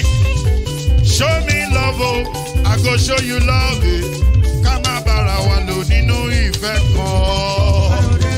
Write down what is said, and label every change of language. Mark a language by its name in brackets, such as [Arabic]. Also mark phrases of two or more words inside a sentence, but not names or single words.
[Nigerian Pidgin] Show me love, oh. I go show you love, eh. [Yoruba] Ká má bára wa lò nínú ìfẹ́ kan.